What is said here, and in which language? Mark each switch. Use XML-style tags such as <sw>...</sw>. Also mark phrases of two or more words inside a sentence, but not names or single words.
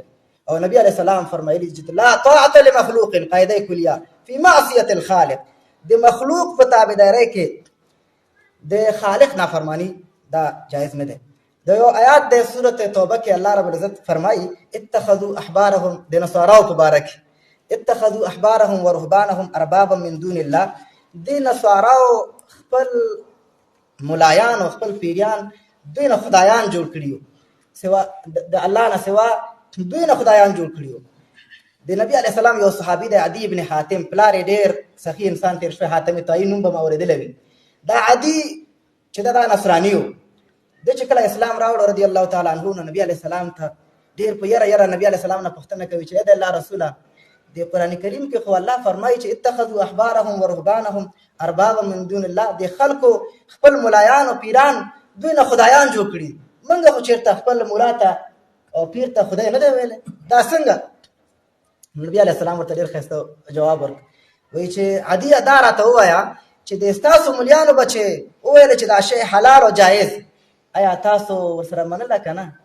<ps>او نبی</ps> <ar>علیه السلام</ar> <ps>فرمایلي چې</ps> <ar>لا طاعت لمخلوق قاعده کلیه فی معصیة الخالق.</ar> <ps>د مخلوق په تابعدارۍ کې د خالق نافرمانی دا جایز نه دی. د یو آیات د سورۃ توبه کې الله رب العزت فرمایي</ps> <ar>اتخذوا احبارهم</ar> <ps>د نصاراو په باره کې</ps> <ar>اتخذوا احبارهم ورهبانهم اربابا من دون الله.</ar> <ps>د نصاراو خپل ملایان او خپل پیریان دوی نه خدایان جوړ کړي، سوا د الله نه سوا دوی نه خدایان جوړ کړي. د نبی</ps> <ar>علیه السلام</ar> <ps>یو صحابي د عدي ابن حاتم پلار یې ډېر سخي انسان تېر شوی، حاتم طایی نوم به مو اورېدلی وي. دا عدي چې دا نصراني و، د چې کله اسلام راوړ</ps> <ar>رضی الله تعالی عنه</ar> <ps>نو نبی</ps> <ar>علیه السلام</ar> <ps>ته ډېر په یره نبی</ps> <ar>علیه السلام</ar> <ps>نه پوښتنه کوي چې د الله رسوله د قرآن کریم کې خو الله فرمایي چې</ps> <ar>اتخذوا احبارهم ورهبانهم اربابا من دون الله.</ar> <ps>د خلکو خپل ملایان او پیران دوی نه خدایان جوړ کړي، موږ خو چېرته خپل ملا ته او پیر ته خدای نه دی ویلی، دا څنګه؟ نبی</ps> <ar>علیه السلام</ar> <ps>ورته ډېر ښایسته جواب ورکړ، وایي چې عدي دا راته ووایه چې د ستاسو ملیانو به چې وویل چې دا شی حلال او جایز، آیا تاسو ورسره منله که نه؟</ps>